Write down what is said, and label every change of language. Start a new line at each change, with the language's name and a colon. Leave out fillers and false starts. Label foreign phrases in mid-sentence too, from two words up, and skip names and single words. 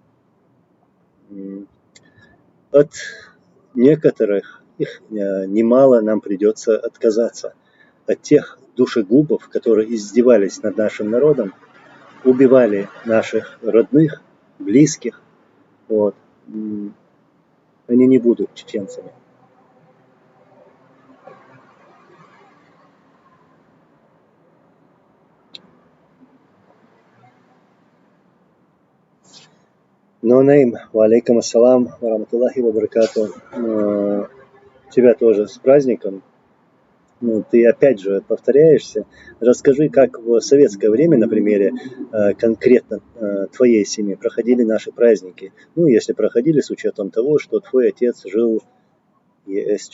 Russian: От некоторых, их немало, нам придется отказаться. От тех душегубов, которые издевались над нашим народом, убивали наших родных, близких. Вот. Они не будут чеченцами.
Arabic: Наим, وعليكم السلام ورحمة الله وبركاته.
Russian: Тебя тоже с праздником. Ты опять же повторяешься. Расскажи, как в советское время, на примере конкретно твоей семьи проходили наши праздники. Ну, если проходили с учетом того, что твой отец жил в ЕСЧ.